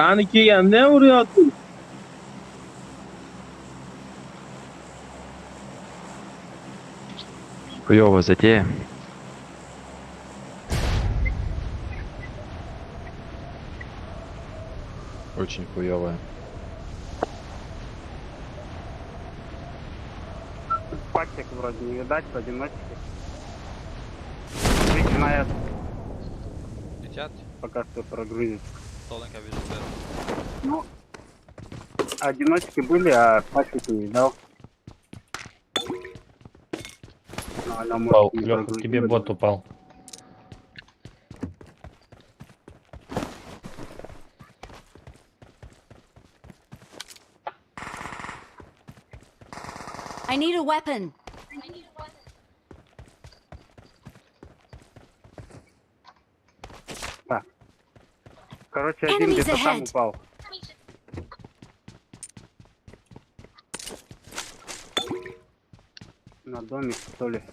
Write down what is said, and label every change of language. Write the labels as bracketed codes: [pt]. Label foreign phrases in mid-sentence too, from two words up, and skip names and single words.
[tr] Hani ki kendine vuruyor. [ru] Хуёвая затея. Очень хуёвая. Пачек вроде не видать, поодиночке. Начинает Летят. пока что прогрузить. Толненько вижу сверху. Ну, одиночки были, а пачек не видал. Ну, она может Упал. не Леха, к прогрузила. тебе бот упал. [en] I need a weapon. [ru] Короче, один [en] Enemies [ru] где-то там [en] ahead. [ru] упал. На домик, что ли.